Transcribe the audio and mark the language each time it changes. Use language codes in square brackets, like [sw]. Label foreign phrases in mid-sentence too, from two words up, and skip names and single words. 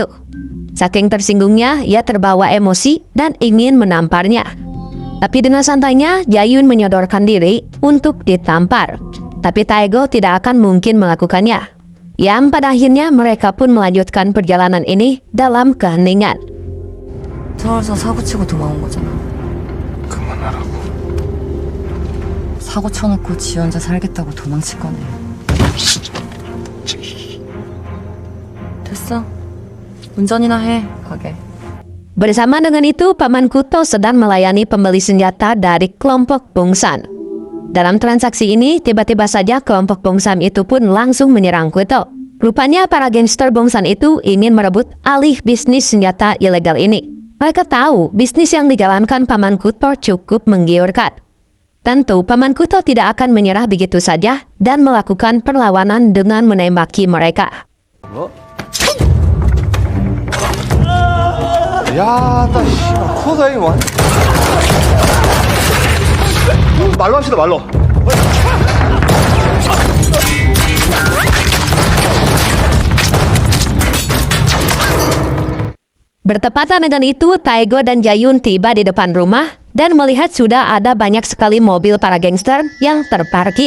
[id] Saking tersinggungnya, ia terbawa emosi dan ingin menamparnya. Tapi dengan santainya, Jayun menyodorkan diri untuk ditampar. Tapi Taego tidak akan mungkin melakukannya. Yang pada akhirnya mereka pun melanjutkan perjalanan ini dalam keheningan. [ko] 서울서 사고 치고 도망온 거잖아. 그만하라고. 사고 쳐놓고 지 혼자 살겠다고 도망칠 거네. 됐어. 운전이나 해, 가게. [id] Bersama dengan itu, Paman Kuto sedang melayani pembeli senjata dari kelompok Bongsan. Dalam transaksi ini, tiba-tiba saja kelompok Bongsan itu pun langsung menyerang Kuto. Rupanya para gangster Bongsan itu ingin merebut alih bisnis senjata ilegal ini. Mereka tahu bisnis yang dijalankan Paman Kuto cukup menggiurkan. Tentu, Paman Kuto tidak akan menyerah begitu saja dan melakukan perlawanan dengan menembaki mereka. [ko] 야, 나 씨발 코다이 완. 말로 합시다, 말로. [id] Bertepatan dengan itu, Taego dan Jayun tiba di depan rumah dan melihat sudah ada banyak sekali mobil para gangster yang terparkir.